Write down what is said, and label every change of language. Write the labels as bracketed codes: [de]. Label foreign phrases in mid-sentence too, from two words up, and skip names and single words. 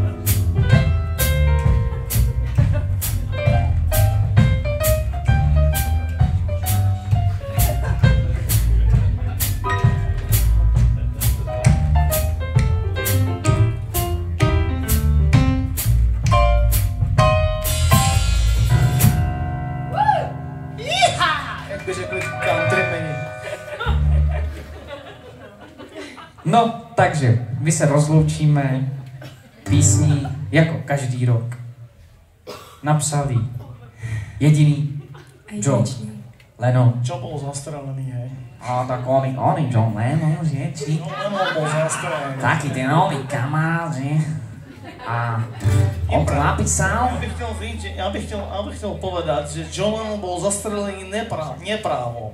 [cs] Jak by řekli countrymeni. No, takže my se rozloučíme písní jako každý rok. Napsali Jediný. A John. jedinečný. Lennon. [sk] Čo bol zastrelený, hej? A tak oni John Lennon, že? Či? No, Lennon bol zastrelený. Taký ten oný kamarát, že? A on to napísal. Ja [cs] bych chtěl [sk] povedať, že John Lennon bol zastrelený neprávom.